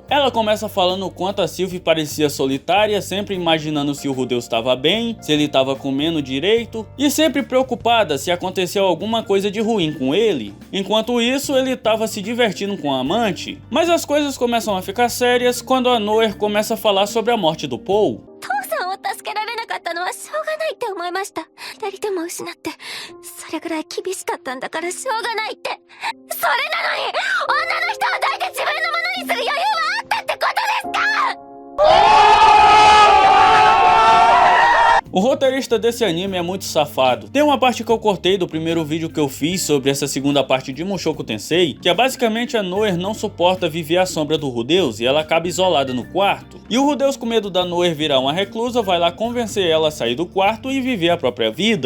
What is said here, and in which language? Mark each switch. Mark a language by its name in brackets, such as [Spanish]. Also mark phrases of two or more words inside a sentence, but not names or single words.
[Portuguese] Ela começa falando o quanto a Sylph parecia solitária, sempre imaginando se o Rudeus estava bem, se ele estava comendo direito, e sempre preocupada se aconteceu alguma coisa de ruim com ele. Enquanto isso, ele estava se divertindo com a amante. Mas as coisas começam a ficar sérias quando a Noer começa a falar sobre a morte do Paul. [Japanese] 助けられなかったのはしょうがないって思いました。2人とも失ってそれぐらい厳しかったんだからしょうがないって。それなのに女の人を抱いて自分のものにする余裕はあったってことですか？ [Portuguese] O roteirista desse anime é muito safado. Tem uma parte que eu cortei do primeiro vídeo que eu fiz sobre essa segunda parte de Mushoku Tensei, que é basicamente a Noer não suporta viver à sombra do Rudeus e ela acaba isolada no quarto. E o Rudeus, com medo da Noer virar uma reclusa, vai lá convencer ela a sair do quarto e viver a própria vida.